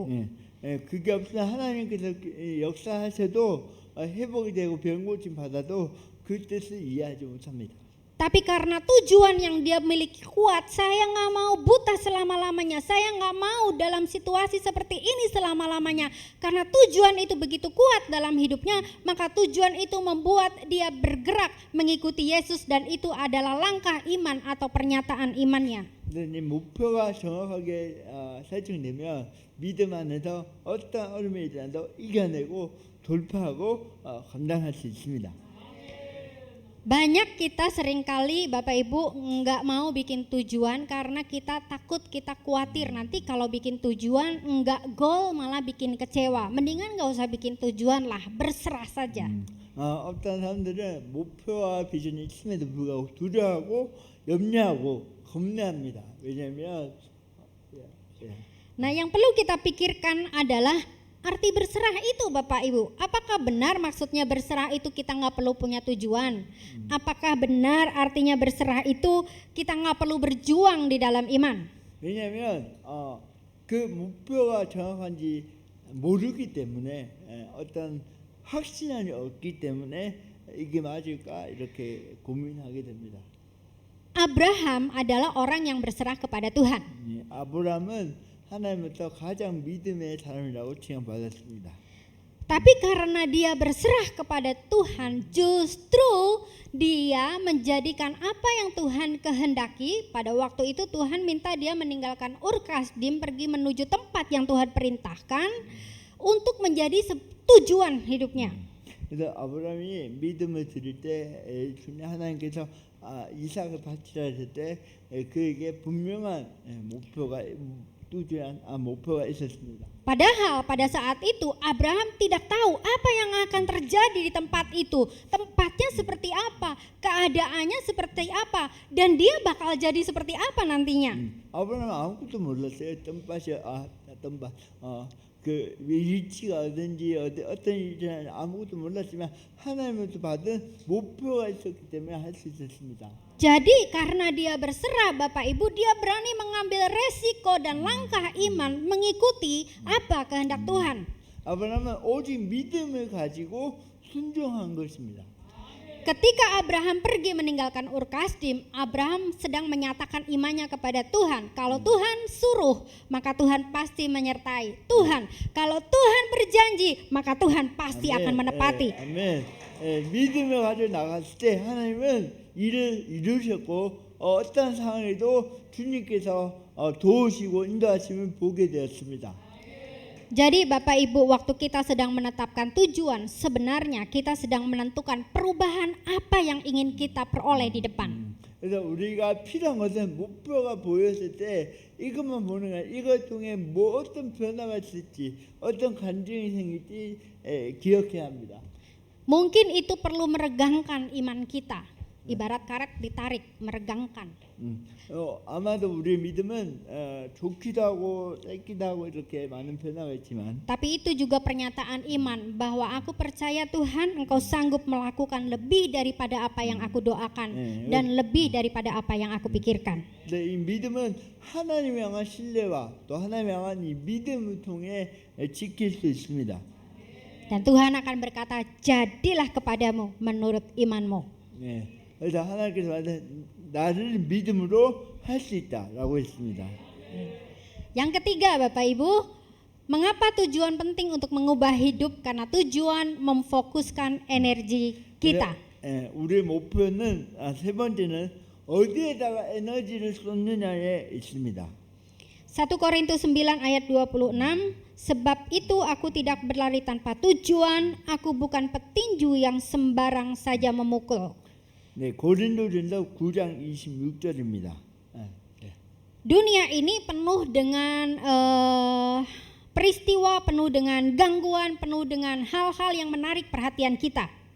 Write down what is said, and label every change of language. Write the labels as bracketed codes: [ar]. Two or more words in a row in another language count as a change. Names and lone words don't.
[ko] 그게 없으면 하나님께서 역사하셔도 회복이 되고 병 고침 받아도 그 뜻을 이해하지 못합니다. [id] Tapi karena tujuan yang dia miliki kuat, saya nggak mau buta selama-lamanya, saya nggak mau dalam situasi seperti ini selama-lamanya. Karena tujuan itu begitu kuat dalam hidupnya, maka tujuan itu membuat dia bergerak mengikuti Yesus dan itu adalah langkah iman atau pernyataan imannya. [ko] 근데 목표가 정확하게 설정되면 믿음 안에서 어떤 어려움이 일어나도 이겨내고 돌파하고 감당할 수 있습니다. [id] Banyak kita seringkali Bapak Ibu nggak mau bikin tujuan karena kita takut, kita khawatir nanti kalau bikin tujuan nggak goal malah bikin kecewa. Mendingan nggak usah bikin tujuan lah, berserah saja. [ko] 어떤 사람들은 목표와 비전이 있음에도 불구하고 두려워하고 염려하고 겁내합니다. 왜냐하면 [id] Nah yang perlu kita pikirkan adalah arti berserah itu Bapak Ibu. Apakah benar maksudnya berserah itu kita nggak perlu punya tujuan? Apakah benar artinya berserah itu kita nggak perlu berjuang di dalam iman? [ko] 왜냐하면 그 목표가 정확한지 모르기 때문에 어떤 확신이 없기 때문에 이게 맞을까 이렇게 고민하게 됩니다. [id] Abraham adalah orang yang berserah kepada Tuhan. [ko] 아브라함은 하나님부터 가장 믿음의 사람이라고 칭함받았습니다. [id] Tapi karena dia berserah kepada Tuhan, justru dia menjadikan apa yang Tuhan kehendaki. Pada waktu itu Tuhan minta dia meninggalkan Ur Kasdim, pergi menuju tempat yang Tuhan perintahkan untuk menjadi tujuan hidupnya. [ko] 그래서 아브라함이 믿음을 드릴 때 하나님께서 이삭을 바치라 했을 때 그에게 분명한 목표가 있었습니다. [id] Padahal pada saat itu Abraham tidak tahu apa yang akan terjadi di tempat itu. Tempatnya seperti apa, keadaannya seperti apa, dan dia bakal jadi seperti apa nantinya. [ko] 아브라함은 아무것도 몰랐어요. 그 위치가 어딘지 어떤 일이나 아무것도 몰랐지만 하나님으로부터 받은 목표가 있었기 때문에 할 수 있었습니다. [id] Jadi karena dia berserah Bapak Ibu, dia berani mengambil resiko dan langkah iman mengikuti apa kehendak Tuhan. [ko] 아브라함은 오직 믿음을 가지고 순종한 것입니다. [id] Ketika Abraham pergi meninggalkan Ur Kasdim, Abraham sedang menyatakan imannya kepada Tuhan. Kalau Tuhan suruh, maka Tuhan pasti menyertai. Tuhan, kalau Tuhan berjanji, maka Tuhan pasti akan menepati. [ko] 아멘. 믿음을 가지고 나갔을 때 하나님은 일을 이루셨고 어떤 상황에도 주님께서 도우시고 인도하심을 보게 되었습니다. [id] Jadi Bapak Ibu, waktu kita sedang menetapkan tujuan, sebenarnya kita sedang menentukan perubahan apa yang ingin kita peroleh di depan. [ko] 그래서 우리가 필요한 것은 목표가 보였을 때 이것만 보는 거야. 이걸 통해 뭐 어떤 변화가 있을지, 어떤 감정이 생길지 기억해야 합니다. [id] Mungkin itu perlu meregangkan iman kita. Ibarat karet ditarik, meregangkan. [ko] 아마도 우리의 믿음은 좋기도 하고 짧기도 하고 이렇게 많은 변화가 있지만 [id] Tapi itu juga pernyataan iman bahwa aku percaya Tuhan Engkau sanggup melakukan lebih daripada apa yang aku doakan dan lebih daripada apa yang aku pikirkan. [ko] 이 믿음은 하나님 향한 신뢰와 또 하나님 향한 이 믿음을 통해 지킬 수 있습니다. [id] Dan Tuhan akan berkata, jadilah kepadamu menurut imanmu. [ko] 네. 그래서 하나님께서 나를 믿음으로 할 수 있다라고 했습니다. [id] Yang ketiga Bapak Ibu, mengapa tujuan penting untuk mengubah hidup? Karena tujuan memfokuskan energi kita. [ko] 우리의 목표는 세 번째는 어디에다가 에너지를 쏟느냐에 있습니다. [id] 1 Korintus 9 ayat 26, sebab itu aku tidak berlari tanpa tujuan, aku bukan petinju yang sembarang saja memukul. [ko] 네, 고린도전서 9장 26절입니다. [id] Dunia ini penuh dengan peristiwa, penuh dengan gangguan, penuh dengan hal-hal yang menarik perhatian kita.